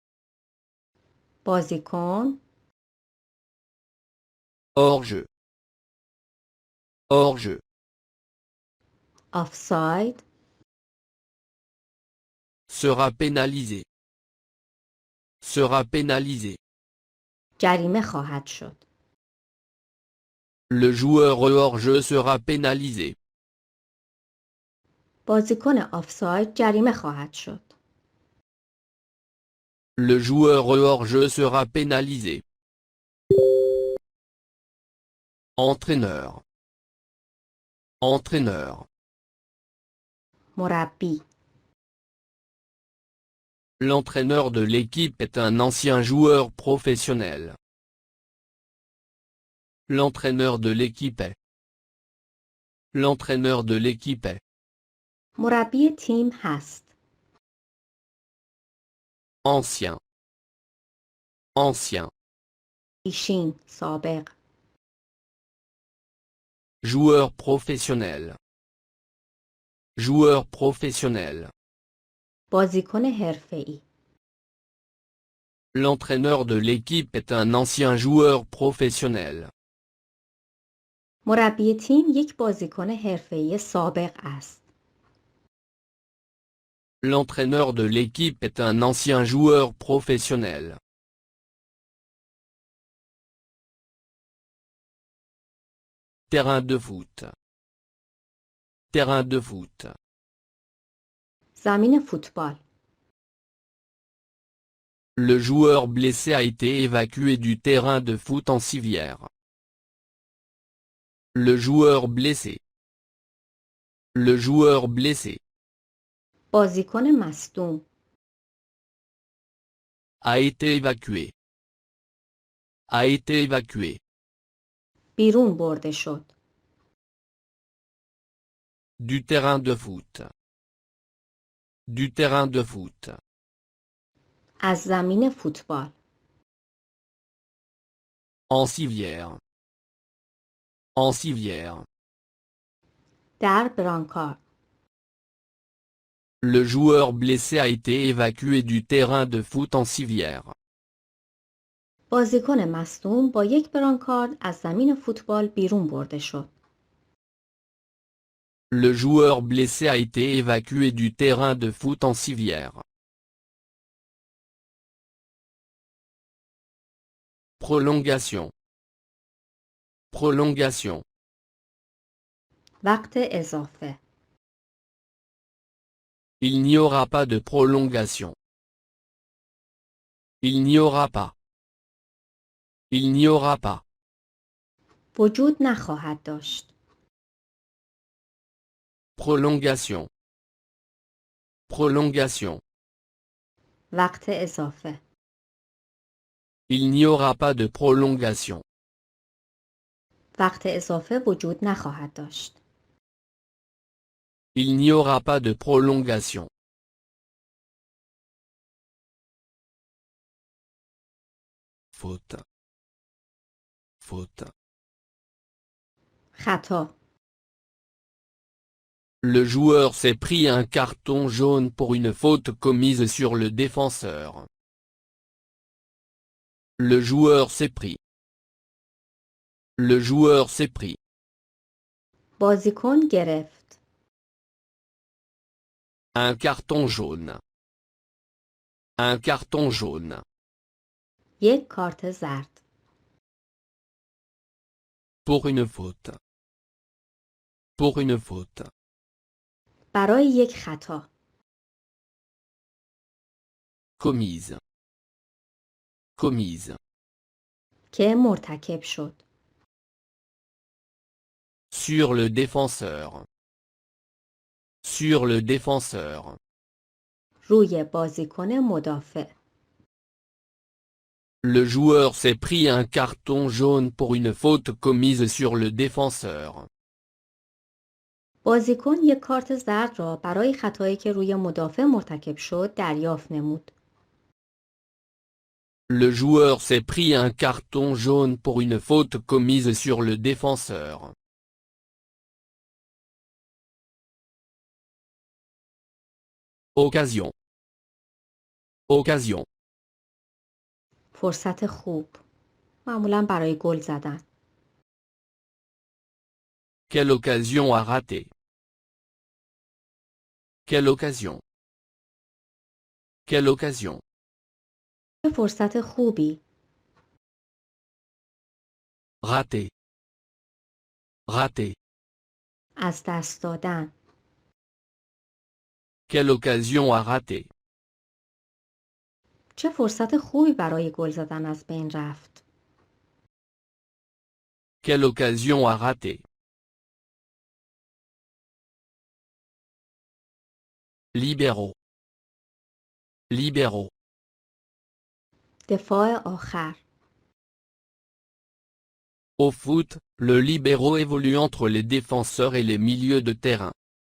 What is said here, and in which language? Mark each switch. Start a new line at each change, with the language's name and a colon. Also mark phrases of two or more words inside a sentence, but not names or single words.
Persian: بازیکن.
French: Hors-jeu. Hors-jeu.
Persian: آفساید.
French: Sera pénalisé. Sera pénalisé.
Persian: جریمه خواهد شد.
French: Le joueur hors-jeu sera pénalisé.
Persian: بازیکن آفساید جریمه خواهد شد.
French: Le joueur hors-jeu sera pénalisé. Entraîneur. Entraîneur.
Persian: مربی.
French: L'entraîneur de l'équipe est un ancien joueur professionnel. L'entraîneur de l'équipe est. L'entraîneur de l'équipe est.
Persian: مربی تیم هست.
French: Ancien. Ancien.
Persian: پیشین. سابق.
French: Joueur professionnel. Joueur professionnel.
Persian: بازیکن حرفه‌ای.
French: L'entraîneur de l'équipe est un ancien joueur professionnel.
Persian: مربی تیم یک بازیکن حرفه‌ای سابق است.
French: L'entraîneur de l'équipe est un ancien joueur professionnel. Terrain de foot. Terrain de foot.
Persian: زمین فوتبال.
French: Le joueur blessé a été évacué du terrain de foot en civière. Le joueur blessé. Le joueur blessé.
Persian: بازیکن مصدوم.
French: A été évacué. A été évacué.
Persian: بیرون برده شد.
French: Du terrain de foot. Du terrain de foot.
Persian: از زمین فوتبال.
French: En civière. En civière.
Persian: در برانکارد.
French: Le joueur blessé a été évacué du terrain de foot en civière.
Persian: بازیکن مصدوم با یک برانکارد از زمین فوتبال بیرون برده شد.
French: Le joueur blessé a été évacué du terrain de foot en civière. Prolongation. Prolongation.
Persian: وقت اضافه.
French: Il n'y aura pas de prolongation. Il n'y aura pas. Il n'y aura pas.
Persian: وجود نخواهد داشت.
French: Prolongation. Prolongation.
Persian: وقت اضافه.
French: Il n'y aura pas de prolongation.
Persian: وقت اضافه وجود نخواهد داشت.
French: Il n'y aura pas de prolongation. Faute. Faute.
Persian: خطا.
French: Le joueur s'est pris un carton jaune pour une faute commise sur le défenseur. Le joueur s'est pris. Le joueur s'est pris.
Persian: بازیکن گرفت.
French: Un carton jaune. Un carton jaune.
Persian: یک کارت زرد.
French: Pour une faute. Pour une faute.
Persian: برای یک خطا.
French: Commise. Commise.
Persian: که مرتکب شد.
French: Sur le défenseur. Sur le défenseur.
Persian: روی بازیکن مدافع.
French: Le joueur s'est pris un carton jaune pour une faute commise sur le défenseur.
Persian: بازیکن یک کارت زرد را برای خطایی که روی مدافع مرتکب شد دریافت نمود.
French: Le joueur s'est pris un carton jaune pour une faute commise sur le défenseur. Occasion. Occasion.
Persian: فرصت خوب. معمولاً برای گل زدن.
French: Quelle occasion à rater. Quelle occasion. Quelle occasion.
Persian: چه فرصت خوبی.
French: Raté. Raté.
Persian: از دست دادن.
French: Quelle occasion à rater.
Persian: چه فرصت خوبی برای گل زدن از بین رفت.
French: Quelle occasion à rater. Libéraux. Libéraux.
Persian: دفاع آخر.
French: Au foot, le libéraux évolue entre les défenseurs et les milieux de terrain.